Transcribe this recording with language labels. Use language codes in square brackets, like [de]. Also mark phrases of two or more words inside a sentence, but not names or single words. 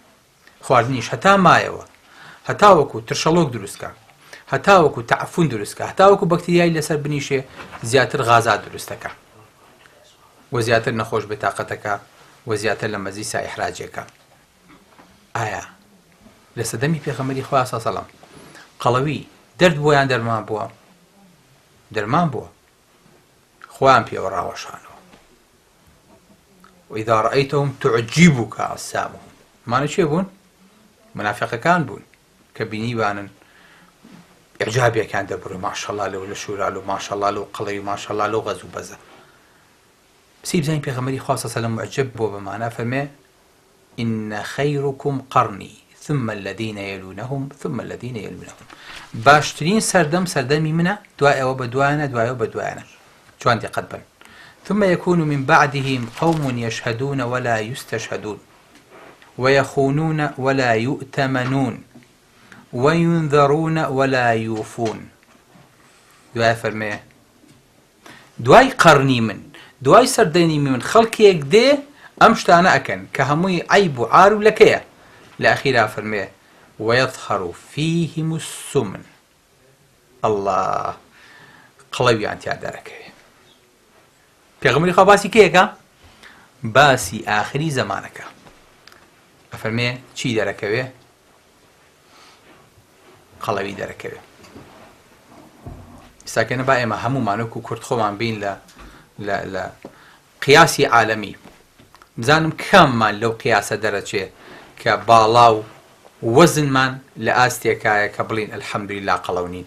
[ckb] خواردنیش هەتا مایەوە، هەتا وەکو ترشەڵۆک دروستکە، هەتا وەکو تەعفون دروستکە، هەتا وەکو بەکتریای لەسەر بنیشێ، زیاتر غازات دروستەکە و زیاتر نەخۆش بێتاقەتەکە و زیاتر لە مەزیسا ئیحراجێکە. ئایا لە سەدەمی پێغەمبەری خوا سەڵ سەڵەم قەڵەوی دەرد بووە یان دەرمان بووە؟ دەرمان بووە، خۆیان پێوە ڕاوەشانەوە. [ar] وإذا رأيتهم تعجبك أجسامهم. [ckb] معنی چێ بوون؟ منافقەکان بوون کە بینیوانن ئیعجابیەکان دەبڕێ، ماشەڵڵا لەو لە شورا و ماشەڵڵا لەو قەڵەوی، ماشەڵڵا لەو غەز و بەزە. پسی بزانین پێغەمبەری خوا سەڵ سەڵەم معجب بۆ بەمانە فەرمێ [ar] إن خيركم قرني ثم الذين يلونهم [ckb] ثم الذين يلونهم. باشترین سەردەمی منە، دوای ئەوە بە دوایانە، دوایەوە بە دوایانە. جوان دقت بن [ar] ثم يكون من بعدهم قوم يشهدون ولا يستشهدون ويخونون ولا يؤتمنون وينذرون ولا يوفون. [ckb] دوای فەرمێ دوای قەرنی من دوای سەردەینی من خەڵکێک دێ ئەم شتانە ئەکەن کە هەمووی عیب و عار و لەکەیە. لە ئەخیرا فەرمێ [ar] ويظهر فيهم السمن [ckb] الله قڵەویان تیا دەرەکەوێ. پێغەمبەری خوا باسی کێیەکە؟ باسی ئاخری زەمانەکە. ئەفەرمێ چی دەرەکەوێ؟ قەڵەوی دەرەکەوێ. ئێستاکەنە با ئێمە هەموومانەوەک و کورد خۆمان بین لە قیاسی عالەمی بزانم کاممان لەو قیاسە دەرەچێ کە باڵا و وەزنمان لە ئاستێکایە کە بڵین ئەلحەمدولیلا قەڵەو نین.